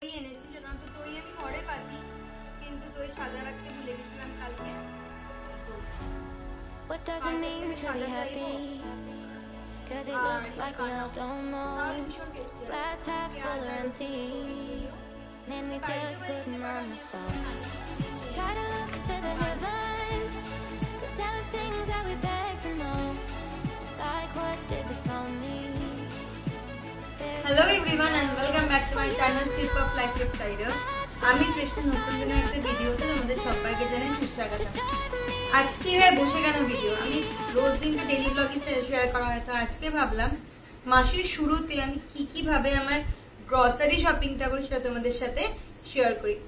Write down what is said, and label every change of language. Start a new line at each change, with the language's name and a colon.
Bangla: দই এনেছি সাধারণত দই আমি ঘরে পাতি কিন্তু দই সাজা রাখতে ভুলে গেছিলাম কালকে।
English: What does it mean to be happy? Cause it looks like we all don't know. Glass half full or empty. Man, we just putting on the show. Try to look to the heavens to tell us things that we beg to know. Like what did the song mean? Hello everyone and welcome back to my channel Sip of Life with Tiger.
Bangla: আমি কৃষ্ণ নতুন দিনে একটা ভিডিওতে তোমাদের সবাইকে জানাই সুস্বাগত। আজকে বসে কেন ভিডিও আমি রোজ দিন তো ডেইলি ব্লগে শেয়ার করা হয়, তো আজকে ভাবলাম মাসের শুরুতে আমি কি ভাবে আমার গ্রসারি শপিংটা করি সেটা তোমাদের সাথে শেয়ার করি।